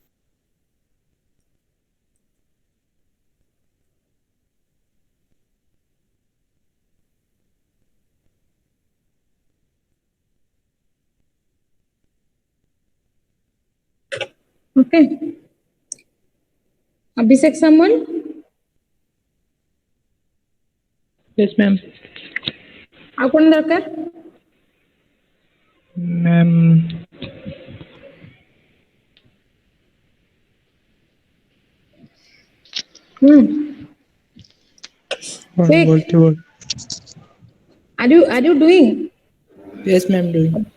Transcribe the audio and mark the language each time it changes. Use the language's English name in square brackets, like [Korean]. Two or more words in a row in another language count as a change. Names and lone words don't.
[English] Okay. Abhishek someone? Yes, ma'am. [Odia] ଆଉ କଣ ଦରକାର? [English] Ma'am, Quick. what? Are you doing? Yes, ma'am, doing.